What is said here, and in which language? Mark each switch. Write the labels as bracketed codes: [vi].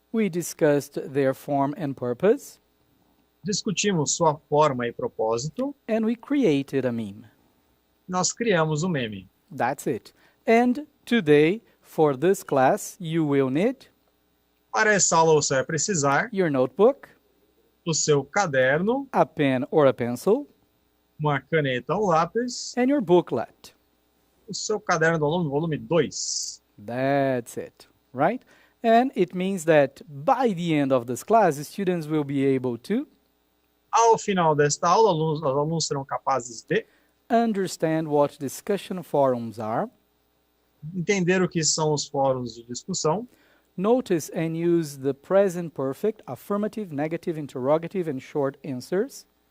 [en] We discussed their form and purpose. [pt] Discutimos sua forma e propósito. [en] And we created a meme. [pt] Nós criamos um meme. [en] That's it. And today, for this class, you will need [pt] para essa aula você vai precisar [en] your notebook, [pt] o seu caderno, [en] a pen or a pencil, [pt] uma caneta ou lápis, [en] and your booklet. [pt] O seu caderno do aluno, volume 2. [en] That's it, right? And it means that by the end of this class, students will be able to [pt] ao final desta aula, os alunos serão capazes de [en] understand what discussion forums are, [pt] entender o que são os fóruns de discussão, [en] notice and use the present perfect, affirmative, negative, interrogative, and short answers,